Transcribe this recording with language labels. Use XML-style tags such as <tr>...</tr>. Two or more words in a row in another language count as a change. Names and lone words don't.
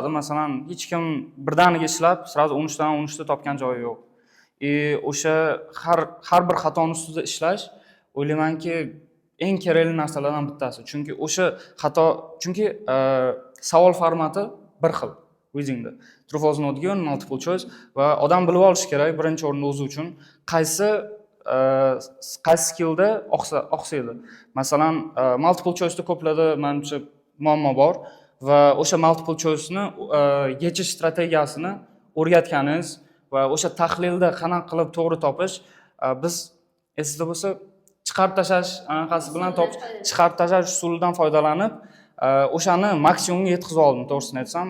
<uz>Masalan, hech kim birdaniga ishlab, sразу 13 dan 13 ta topgan joyi yo'q. o'sha har bir xatoni ustida ishlash o'ylaymanki eng kerakli narsalardan bittasi. Chunki savol formati bir xil Readingda.</uz> <en>True false not given, multiple choice</en> <uz>va odam bilib olishi kerak birinchi o'rinda o'zi uchun qaysi skillda oqsaydi. Masalan,</uz> <en>multiple choice'da</en> <uz>ko'plarda menimcha muammo bor va o'sha</uz> <en>multiple choice'ni</en> <uz>yechish strategiyasini o'rgatganingiz va o'sha tahlilda qanaqa qilib to'g'ri topish, biz esingizda bo'lsa chiqarib tashlash anaqasi bilan chiqarib tashlash usulidan foydalanib o'shani maksimumga yetkazib oldim, to'g'risini aytsam.</uz>